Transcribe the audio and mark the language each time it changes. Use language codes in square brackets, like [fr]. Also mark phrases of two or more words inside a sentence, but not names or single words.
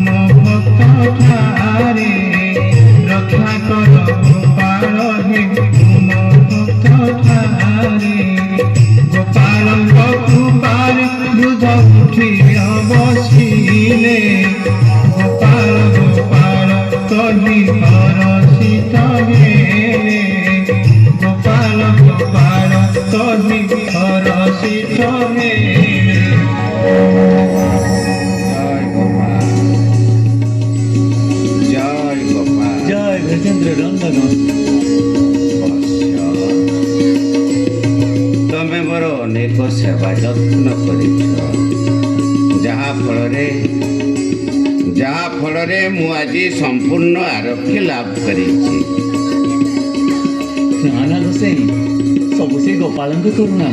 [or] ଭକ୍ତ ଠାରେ ରକ୍ଷା କର ପାଳ ହେ ତୁମ ଭକ୍ତ ଠାରେ ଗୋପାଳଙ୍କ କୃପାରେ ବୃଦ୍ଧ ଉଠି ବସିଲେ ଗୋପାଳ ଗୋପାଳ କହି ହରଷିତ ହେଲେ ଗୋପାଳ ଗୋପାଳ କହି ହରଷିତ ହେଲେ। ଜୟ ଗୋପାଳ ଜୟ ଗୋପାଳ। [bn] জয় ব্রজেন্দ্র নন্দন। [or] ତମେ ମୋର ଅନେକ ସେବା ଯତ୍ନ କରିଛ, ଯାହା ଫଳରେ ମୁଁ ଆଜି ସମ୍ପୂର୍ଣ୍ଣ ଆରୋଗ୍ୟ ଲାଭ କରିଛି। ନା ନା ଗୋସାଇଁ, ସବୁ ସେ ଗୋପାଳଙ୍କ କରୁଣା।